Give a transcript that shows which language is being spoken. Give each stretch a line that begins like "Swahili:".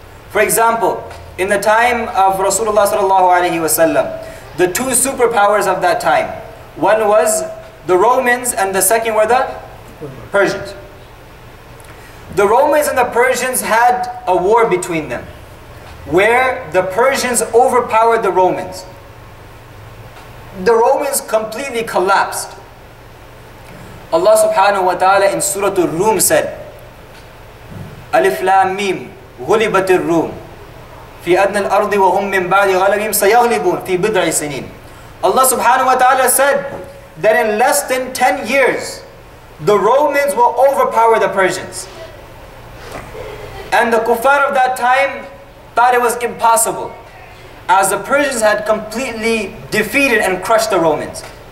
English: For example, in the time of Rasulullah sallallahu alaihi wasallam, the 2 superpowers of that time, one was the Romans and the second were the Persians. The Romans and the Persians had a war between them. where the Persians overpowered the Romans. The Romans completely collapsed. Allah subhanahu wa ta'ala in Surah Uloom said, Alif Lam Mim,
Arabic: غُلِبَتِ الرُّومِ في أدنى الأرض وهم من بعد غلبهم سيغلبون في بضع سنين.
English: Allah subhanahu wa ta'ala said that in less than 10 years, the Romans will overpower the Persians. And the kuffar of that time thought it was impossible, as the Persians had completely defeated and crushed the Romans.